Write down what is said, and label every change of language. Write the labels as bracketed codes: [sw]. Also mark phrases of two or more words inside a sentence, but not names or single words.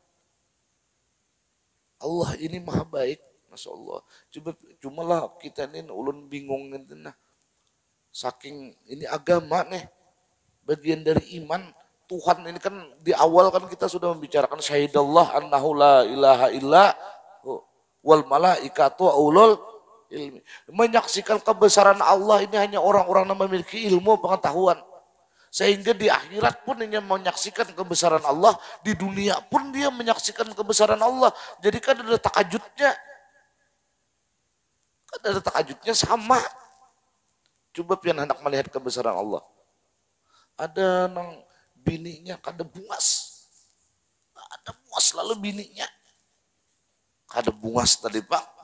[id] Allah ini maha baik, [ar] Masya Allah. [bjn] Cumalah kita ini ulun bingung gitu nah. [id] Saking ini agama nih, bagian dari iman. Tuhan ini kan di awal kan kita sudah membicarakan [ar] شهد الله أنه لا إله إلا والملائكة أولو العلم. [id] Menyaksikan kebesaran Allah ini hanya orang-orang yang memiliki ilmu pengetahuan. Sehingga di akhirat pun dia menyaksikan kebesaran Allah. Di dunia pun dia menyaksikan kebesaran Allah. [bjn] Jadi kan ada takajudnya. Kan ada takajudnya sama. Coba pian hendak melihat kebesaran Allah. Ada nang bininya kada bungas. Ada bungas lalu bininya. Kada bungas tadi Pak.